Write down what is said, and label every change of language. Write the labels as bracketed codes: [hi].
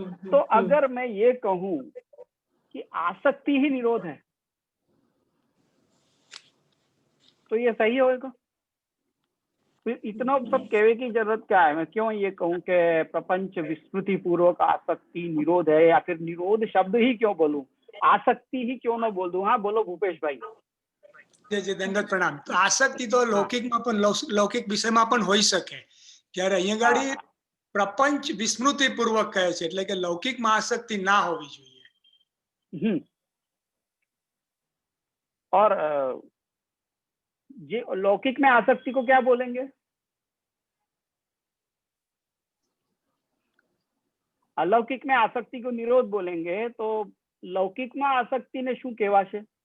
[hi] तो अगर मैं ये कहूं कि आसक्ति ही निरोध है तो ये सही होगा? इतना सब कहने की जरूरत क्या है? मैं क्यों ये कहूं कि प्रपंच विस्मृति पूर्वक आसक्ति निरोध है, या फिर निरोध शब्द ही क्यों बोलूं, आसक्ति ही क्यों ना बोल दूं? हाँ बोलो भूपेश भाई। [gu] જે દંડવત પ્રણામ। તો આસક્તિ તો લૌકિકમાં પણ લૌકિક વિષયમાં પણ હોઈ શકે, ત્યારે અહીંયા ગાડી પ્રપંચ વિસ્મૃતિ પૂર્વક કહે છે, એટલે કે લૌકિકમાં આસક્તિ ના હોવી જોઈએ। [hi] और ये लौकिक में आसक्ति को क्या बोलेंगे? अलौकिक में आसक्ति को निरोध बोलेंगे, तो लौकिक में आसक्ति ने [gu] शू कहवा छे?